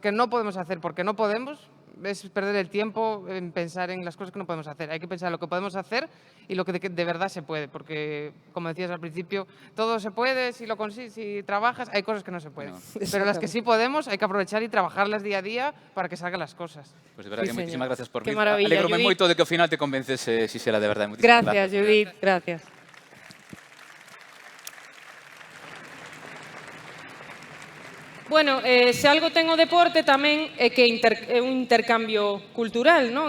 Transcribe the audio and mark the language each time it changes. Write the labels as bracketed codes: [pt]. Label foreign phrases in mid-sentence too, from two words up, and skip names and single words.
[es] Las que no podemos hacer porque no podemos, es perder el tiempo en pensar en las cosas que no podemos hacer. Hay que pensar en lo que podemos hacer y lo que de verdad se puede, porque, como decías al principio, todo se puede si lo consigues, si trabajas, hay cosas que no se pueden. Pero las que sí podemos, hay que aprovechar y trabajarlas día a día para que salgan las cosas. Pues de verdad que muchísimas gracias por Qué [gl] vir. [es] maravilla, [gl] Alégrome Judith. moito de que ao final te convences, Xisela, de verdade. [es] Muchísimas Gracias, Judith, gracias. Bueno, [gl] se algo ten o deporte tamén é que é un intercambio cultural, non?